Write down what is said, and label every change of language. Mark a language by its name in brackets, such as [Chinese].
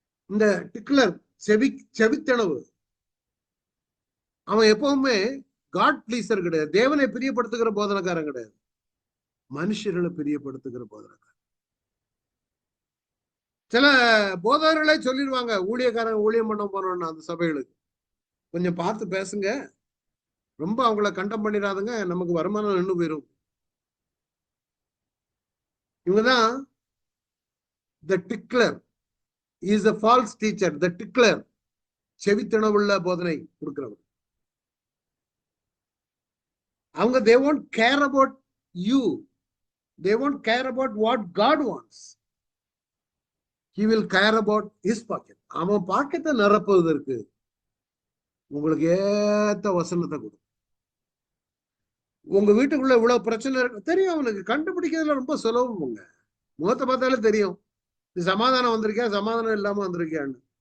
[Tamil] இந்த டிக்ளர் செவித்தனவு அவன் எப்பவுமே காட் பிளீசர் கிடையாது, தேவனை பிரியப்படுத்துகிற போதனக்காரன் கிடையாது, மனுஷர்களை பிரியப்படுத்துகிற போதனக்காரன். சில போதகர்களே சொல்லிடுவாங்க, ஊழியக்காரங்க ஊழியம் பண்ண போனோம்னா அந்த சபைகளுக்கு கொஞ்சம் பார்த்து பேசுங்க, ரொம்ப அவங்கள கண்டம் பண்ணிடாதுங்க, நமக்கு வருமானம் நின்று போயிரும். இவங்கதான் [English] the tickler is a false teacher. [Tamil] the tickler செவித்தனவுள்ள போதனை கொடுக்கிறவர். அவங்க [English] they won't care about you, they won't care about what God wants, he will care about his pocket. [Tamil] அவன் பாக்கெட்டை நிரப்புவதற்கு உங்களுக்கு ஏத்த வசனத்தை கொடு. உங்க வீட்டுக்குள்ள இவ்வளவு பிரச்சனை இருக்கு தெரியும், அவனுக்கு கண்டுபிடிக்கிறதுல ரொம்ப சுலபம். முகத்தை பார்த்தாலே தெரியும், நீ சமாதானம் வந்திருக்கியா சமாதானம் இல்லாம வந்திருக்கியான்னு.